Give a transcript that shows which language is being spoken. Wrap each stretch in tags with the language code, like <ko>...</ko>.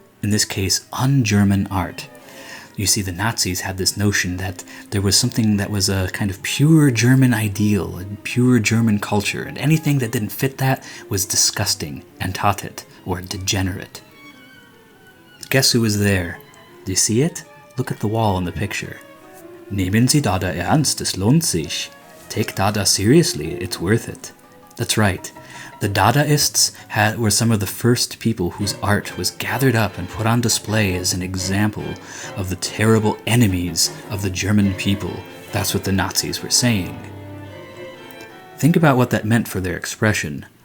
<en>In this case, un-German art. You see, the Nazis had this notion that there was something that was a kind of pure German ideal, a pure German culture, and anything that didn't fit that was disgusting, entartet, or degenerate. Guess who was there? Do you see it? Look at the wall in the picture.</en> <de>Nehmen Sie Dada ernst, es lohnt sich.</de> <en>Take Dada seriously, it's worth it. That's right. The Dadaists were some of the first people whose art was gathered up and put on display as an example of the terrible enemies of the German people. That's what the Nazis were saying. Think about what that meant for their expression.</en>